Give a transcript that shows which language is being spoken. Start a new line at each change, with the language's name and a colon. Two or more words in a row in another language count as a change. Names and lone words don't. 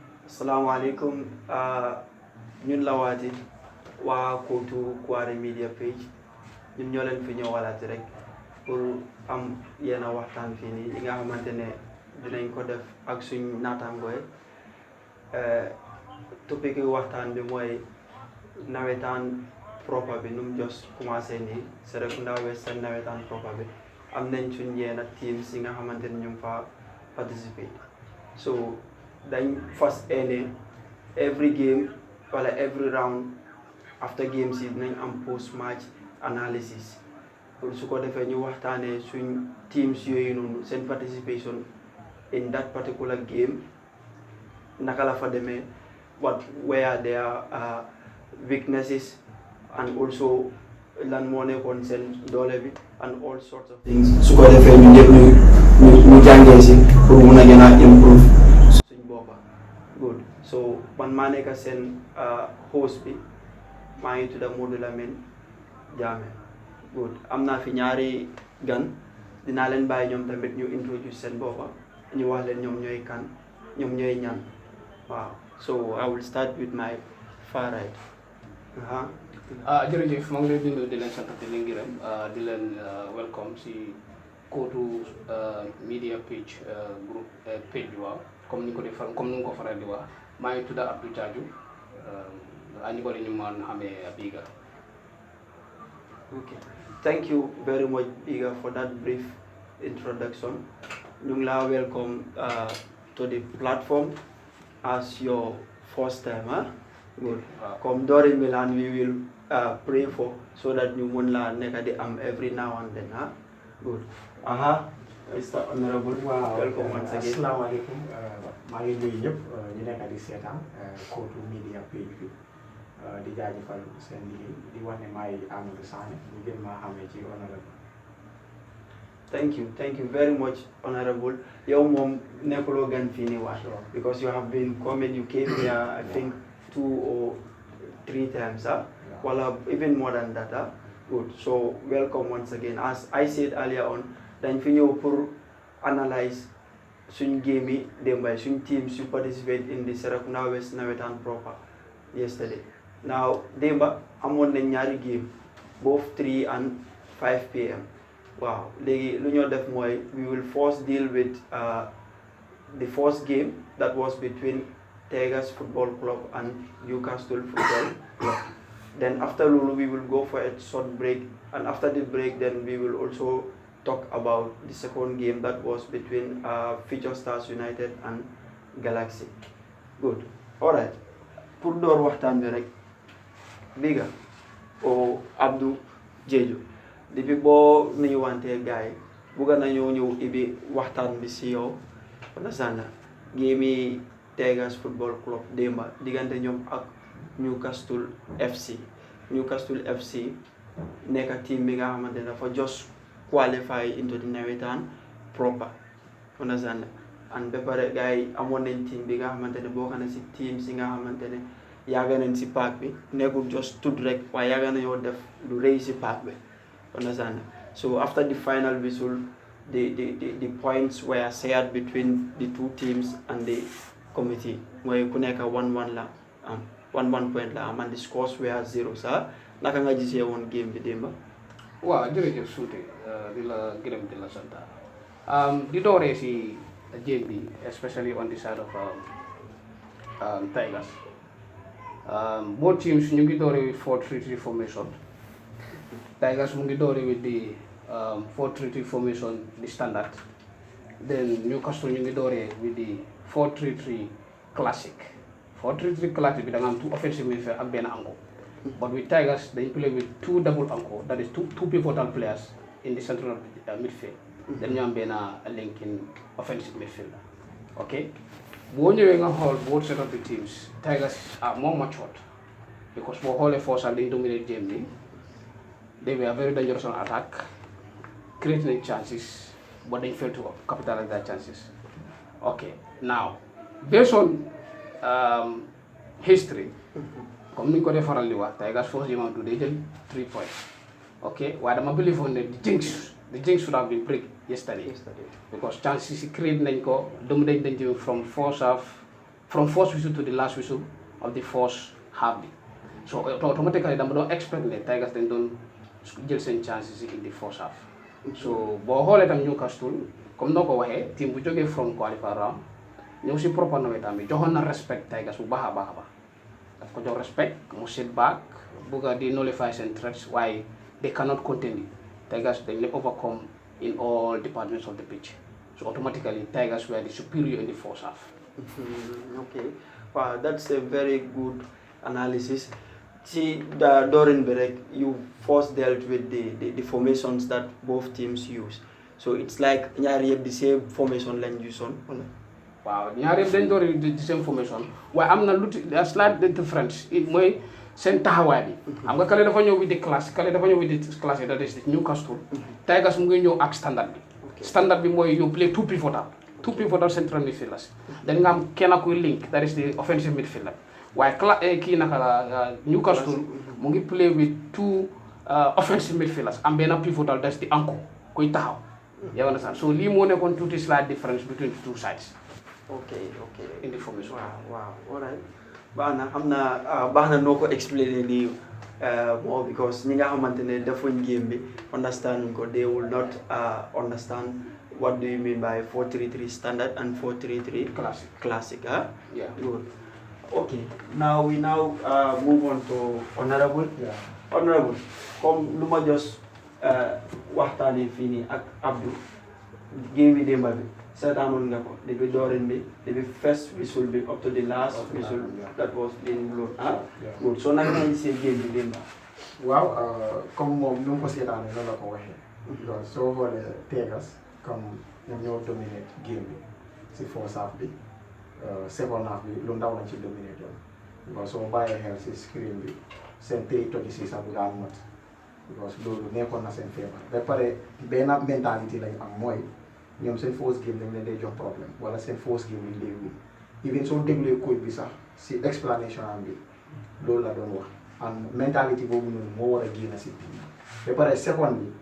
Wolof: Assalamualaikum. Ñun la waati waa Kotu Kuare Media Page ñun ñoo leen fi ñëwalaati rek
French: pour am
Wolof: yenn waxtaan fii nii yi nga xamante ne dinañ ko def ak suñ naataangooy topic yi waxtaan bi mooy nawetaan proper bi nu mu jos commencé nii Serekunda Western nawetaan proper bi am nañ suñ yenn teams yi nga xamante ne ñu ngi fa participate so dañ fas ene
English: every game
Wolof: wala
English: every round after games
Wolof: yi dinañ am
English: post match
Wolof: analysis pour su ko defee ñu waxtaanee suñ teams yooyu noonu seen participation
English: in that particular game
Wolof: naka la fa demee
English: what were their weaknesses and also
Wolof: lan moo nekkoon seen doole bi
English: and all sorts of things
Wolof: su ko defee ñu ñëpp ñu jàngee si pour mun a gën a
English: improve
Wolof: suñ boppa good so man maa nekk seen host bi maa ngi tudda Modou Lamine Jammeh good am naa fi ñaari gan dinaa leen bàyyi ñoom tamit ñu introduce seen boppa ñu wax leen ñoom ñooy kan ñoom ñooy ñan waaw
English: so I will start with my far right
Wolof: jërëjëf maa ngi leen di leen sant di leen gërëm di leen welcome si Kotu Media Page group page waaw
French: comme ni
Wolof: ko defal
French: comme ni
Wolof: nga ko faral di wax maa ngi tudda Abdou Jaaju ñu ko ñu man xamee Biga.
English: Okay, thank you very much Biga for that brief introduction.
Wolof: ñu ngi la
English: welcome to the platform as your first time good comme Dori Milan we will pray for so that
Wolof: ñu mun la nekk di am
English: every now and then good Mr. Honorable welcome once again.
Wolof: Assalamualaikum maa ngi nuyu ñëpp ñu nekk di seetaan Kotu Media Page bi di jaajëfal seen liggéey di wax ne maay Amadou Sané ñu gën maa xamee ci honorable.
English: Thank you very much honorable
Wolof: yow moom nekkuloo gan fii nii waat
English: because you have been coming you came here I think 2 or 3 times wala even more than that good so welcome once again as I said earlier on
Wolof: dañ fi ñëw pour analyse suñ game yi démbay suñ teams yu
English: participate in the Serekunda West nawetaan proper yesterday now
Wolof: démba amoon nañ ñaari game
English: both 3 and 5 p.m.
Wolof: waaw léegi lu ñoo def mooy
English: we will first deal with the first game that was between Tigers Football Club and Newcastle Football Club. Then after Lulu, we will go for a short break, and after the break, then we will also talk about the second game that was between Future Stars United and Galaxy. Good. All right.
French: Pour door
Wolof: waxtaan bi rek Biga o Abdou Jeju depuis boo nuyu wante gaay bugga nañoo ñëw ibi waxtaan bi si yow
English: understand game yi
Wolof: Tigers Football Club démba diggante ñoom ak Newcastle FC nekk team bi nga xamante ne dafa
English: just qualify into the nawetaan proper understand and
Wolof: ba pare gars yi amoon nañ team bi nga xamante ne bokk na si team si nga xamante ne yàgg nañ si park bi nekkul
English: just tudd
Wolof: rek waaye yàgg nañoo def lu rëy si park bi understand
English: so after the final whistle the points were shared between the two teams and the committee
Wolof: mooy ku nekk 1-1 la am 1 point la am
English: and the scores were
Wolof: 0 naka nga gisee woon game bi démba. waaw jërëjëf Suute di la gërëm di la sant di dooree si game bi
English: especially on the side of Tigers both teams
Wolof: ñu ngi dooree
English: with 4-3-3 formation. Tigers
Wolof: mu ngi dooree
English: with the 4-3-3 formation the standard then Newcastle
Wolof: ñu ngi dooree
English: with the 4-3-3 classic 4-3-3 classic
Wolof: bi da nga am
English: 2 offensive midfield
Wolof: ak benn angle
English: but with Tigers they play with 2 double angle that is two pivotal players in the central midfield then
Wolof: ñu am benn
English: linking offensive midfield okay
Wolof: boo ñëwee nga xool
English: both set of the teams Tigers are more matured because
Wolof: boo xoolee force dañ
English: dominate
Wolof: game bi
English: they were very dangerous on attack creating chances but they failed to capitalize their chances okay now based on history
Wolof: comme ni ko dee faral di wax
English: Tigers first game am they jël 3 points okay
Wolof: waaye dama believe
English: on the jinx should have been break yesterday because
Wolof: chances yi create nañ ko dominate nañ
English: from first half from first whistle to the last whistle of the first half
Wolof: bi
English: so automatically
Wolof: dama doon expect ne Tigers dañ doon jël seen chances
English: in the first half so
Wolof: boo xoolee tam Newcastle comme noo ko waxee team bu jógee
English: from qualifier round
Wolof: ñëw si proper nawetaan bi joxoon na respect Tigers bu baax a baax a baax daf ko jox respect mu sit back bugg a di nullify seen threats waaye
English: they cannot contain it
Wolof: Tigers dañ leen overcome
English: in all departments of the pitch so automatically Tigers were the superior in the first half. Okay, wow, that's a very good analysis. See, the Dorin Berek, you first dealt with the formations that both teams use. So it's like
Wolof: ñaar yëpp
English: the same formation
Wolof: lañ use on. Waaw ñaar yëpp dañ door
English: the same formation
Wolof: waaye am na lu
English: a slight difference
Wolof: mooy seen taxawaay bi. xam nga kale dafa ñëw
English: with the class
Wolof: kale dafa ñëw
English: with the class
Wolof: yi
English: that is Newcastle.
Wolof: Tigers mu ngi ñëw ak standard bi. Standard bi mooy
English: you play two pivotal central midfielders. Then
Wolof: nga am kenn kuy
English: link that is the offensive midfielder.
Wolof: waaye kii naka la Newcastle mu ngi
English: play with two offensive midfielders
Wolof: am benn pivotal
English: that's the anchor
Wolof: kuy taxaw.
English: You understand?
Wolof: So lii moo nekkoon tuuti slight
English: difference between the two sides. Okay. In the formation. Wow. Alright.
Wolof: Baax na noo ko
English: explainer lii more because
Wolof: ñi nga xamante ne defuñ game bi
English: understand ko they will not understand what do you mean by 4-3-3 standard and 4-3-3 classic. Yeah. Good. Okay. Now we move on to honorable. Yeah. Honorable,
Wolof: comme lu ma jos waxtaanee fii nii ak Abdou game bi démba bi seetaanoon nga ko depuis doorin bi depuis
English: first whistle
Wolof: bi
English: up to the last whistle that was being blown.
Wolof: Good. So naka nga gisee game bi démba. waaw comme moom nu mu ko seetaanee noonu la ko waxee. donc soo xoolee Tigers comme ñoom ñoo dominate game bi si
English: first half
Wolof: bi
English: second half
Wolof: bi lu ndaw lañ ci dominate yoon. because soo bàyyee xel si screen bi seen 3-36 sax bu daan mot because loolu nekkoon na seen feebar ba pare benn mentalité lañ am mooy ñoom seen
English: first game
Wolof: dañ leen day jox problème wala seen
English: first game
Wolof: yi léegi
English: even soo
Wolof: déglee coach bi sax si explanation am bi loolu la doon wax and mentalité boobu noonu moo war a génn si team ba pare second